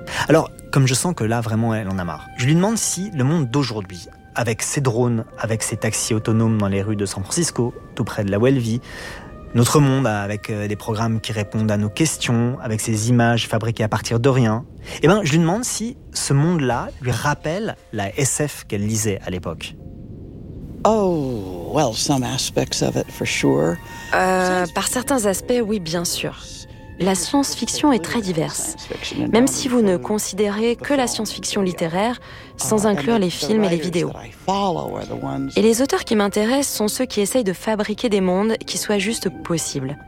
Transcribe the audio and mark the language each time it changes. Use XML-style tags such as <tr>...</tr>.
<fr>Alors, comme je sens que là, vraiment, elle en a marre, je lui demande si le monde d'aujourd'hui, avec ses drones, avec ses taxis autonomes dans les rues de San Francisco, tout près de là où elle vit, notre monde avec des programmes qui répondent à nos questions, avec ses images fabriquées à partir de rien, eh ben, je lui demande si ce monde-là lui rappelle la SF qu'elle lisait à l'époque.</fr> <en>Oh, well, some aspects of it for sure.</en> <fr>Par certains aspects, oui, bien sûr. la science-fiction est très diverse. Même si vous ne considérez que la science-fiction littéraire, sans inclure les films et les vidéos. Et les auteurs qui m'intéressent sont ceux qui essayent de fabriquer des mondes qui soient juste possibles.</fr>